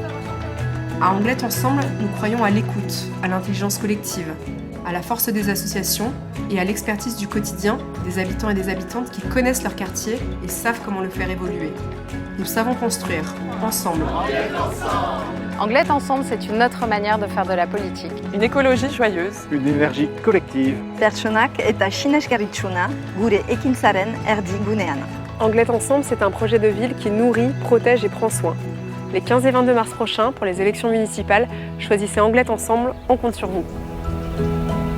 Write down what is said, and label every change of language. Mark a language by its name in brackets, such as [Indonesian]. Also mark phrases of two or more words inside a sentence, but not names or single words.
[French] À Anglette Ensemble, nous croyons à l'écoute, à l'intelligence collective, à la force des associations et à l'expertise du quotidien des habitants et des habitantes qui connaissent leur quartier et savent comment le faire évoluer. Nous savons construire, ensemble. Anglette Ensemble, c'est une autre manière de faire de la politique. Une écologie joyeuse. Une énergie collective. [Basque] Pertsonak eta sinesgarritsuna gure ekintzaren erdigunean. [French] Anglette Ensemble, c'est un projet de ville qui nourrit, protège et prend soin. Les 15 et 22 mars prochains, pour les élections municipales, choisissez Anglette Ensemble, on compte sur vous.